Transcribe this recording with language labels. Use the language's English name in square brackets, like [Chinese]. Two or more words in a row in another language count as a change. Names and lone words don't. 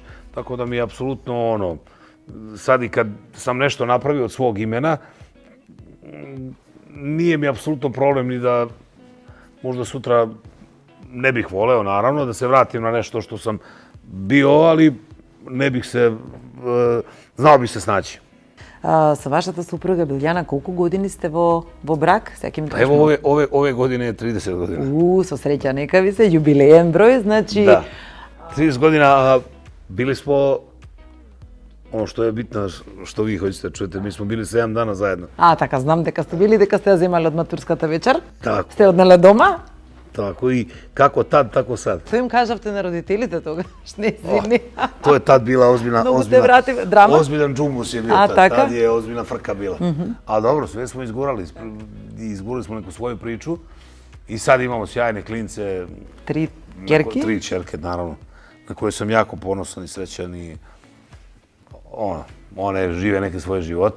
[Serbian] Tako da mi je apsolutno sad i kad sam nešto napravio od svog imena, nije mi apsolutno problem ni da možda sutra ne bih voleo, naravno, da se vratim na nešto što sam bio, ali ne bih se, znao bih se snaći. [Macedonian] Са вашата супруга Билјана, колку години сте во брак? [Serbian] Evo, ove godine je 30 godina. [Macedonian] Со среќа, нека ви се, јубилеен број, значи... [Serbian] Da, 30 godina, bili smo, ono što je bitno, što vi hoćete čujete, mi smo bili 7 dana zajedno. [Macedonian] Така, знам дека сте били, дека сте ја земали од матурската вечер. [Serbian] Тако. [Macedonian] Сте однеле дома? [Serbian] Tako i kako tad, tako sad. [Macedonian] Што им кажавте на родителите тогаш? Не. [Serbian] To je tad bila ozbiljan džumus je bio tad. Tad je ozbiljna frka bila. A dobro, sve smo izgurali smo neku svoju priču i sad imamo sjajne klince. 3 ćerke? 3 ćerke, naravno, na koje sam jako ponosan i srećan i one žive neke svoje živote.